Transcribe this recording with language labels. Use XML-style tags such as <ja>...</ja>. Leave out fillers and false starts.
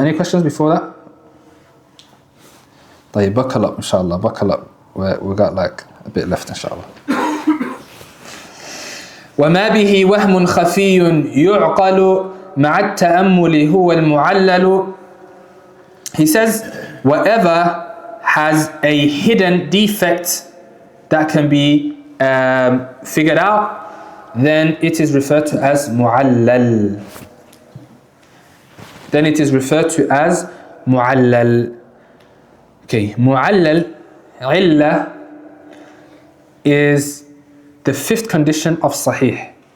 <en>Any questions before that? طيب, buckle up, inshallah. Buckle up. We got like a bit left, inshallah.</en> <ar>وما به وهم خفي يعقل مع التأمل هو المعلل.</ar> <en>He says, whatever has a hidden defect that can be figured out, then it is referred to as mu'allal. Then it is referred to as mu'allal. Okay, mu'allal, illa, is the 5th condition of Sahih.</en>